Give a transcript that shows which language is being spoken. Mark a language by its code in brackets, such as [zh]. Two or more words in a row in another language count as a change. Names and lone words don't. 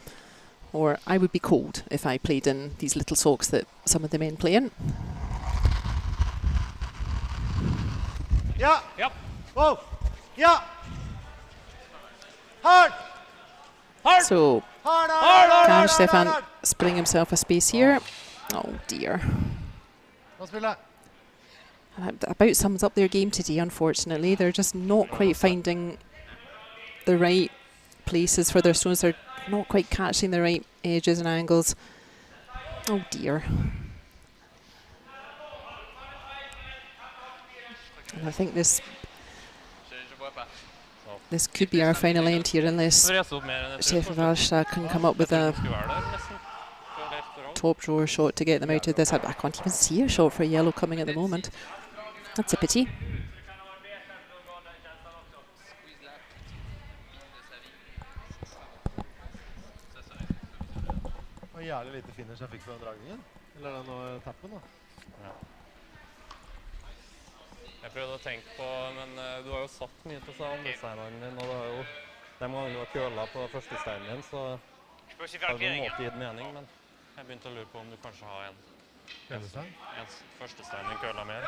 [en] Or I would be cold if I played in these little socks that some of the men play in. Yeah! Yep! Whoa! Yeah! Hard! So, can Stefan spring himself a space here? Oh dear. [no] Hva spiller? [en] That about sums up their game today, unfortunately. They're just not quite finding the right places for their stones. They're not quite catching the right edges and angles. Oh dear. And I think this could be our final end here unless Chef Walstad can come up with a top drawer shot to get them out of this. I can't even see a shot for yellow coming at the moment. That's a pity. [no] Det var jævlig lite finish jeg fikk på den dragningen. Eller den tappen da. Ja. Jeg prøvde å tenke på, men du har jo satt mye til seg andre steinene din, og det er jo de gangene du har kølet på første steinen din, så har det på en måte gitt mening, men jeg begynte å lure på om du kanskje har en første stein din kølet mer.